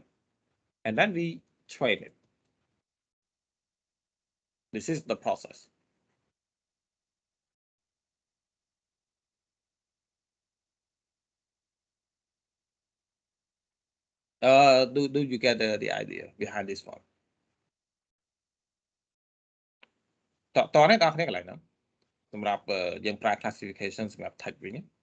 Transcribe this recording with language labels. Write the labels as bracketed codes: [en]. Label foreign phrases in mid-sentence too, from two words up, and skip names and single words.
[en] And then we train it. This is the process. Do you get the idea behind this one? [km] តនេះបងប្អូនកន្លែងហ្នឹងសម្រាប់យើងប្រើ classification សម្រាប់ text វិញ